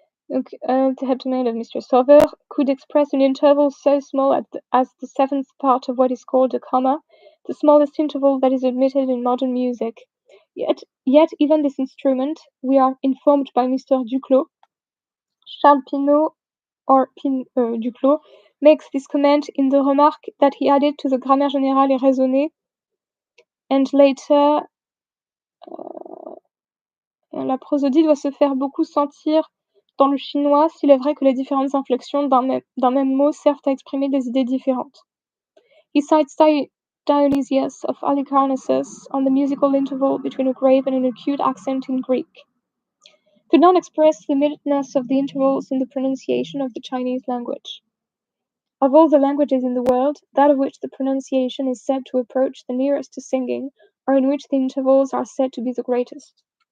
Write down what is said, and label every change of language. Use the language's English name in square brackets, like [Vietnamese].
[English] Donc, the heptamerid of Mr. Sauver could express an interval so small as the seventh part of what is called a comma, the smallest interval that is admitted in modern music. Yet even this instrument, we are informed by Mr. Duclos, Charles Pinot Duclos, makes this comment in the remark that he added to the Grammaire générale et raisonnée, and later, [French] la prosodie doit se faire beaucoup sentir dans le chinois s'il est vrai que les différentes inflexions d'un même mot servent à exprimer des idées différentes. [English] He cites Dionysius of Halicarnassus on the musical interval between a grave and an acute accent in Greek. Could not express the minuteness of the intervals in the pronunciation of the Chinese language. Of all the languages in the world, that of which the pronunciation is said to approach the nearest to singing, or in which the intervals are said to be the greatest.